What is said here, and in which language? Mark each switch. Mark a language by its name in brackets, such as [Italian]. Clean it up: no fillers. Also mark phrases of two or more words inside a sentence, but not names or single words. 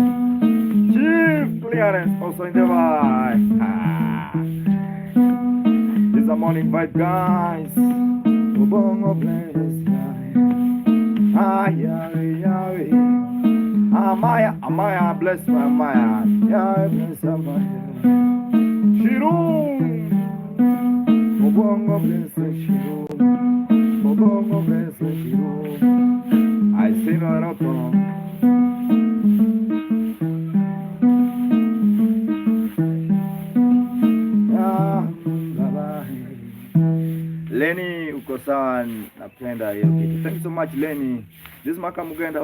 [English] Chief clearance also in the vibe. This is a morning vibe, guys. Obongo bless Yahweh. Amaya, bless my Amaya. Yahweh bless Amaya. Shirum. Obongo bless Shirum. Obongo bless Shirum. I say no wrong. [Swahili] Lenny uko sawa, napenda hiyo kitu. [English] Thank you so much Lenny. This is Maka Mugenda.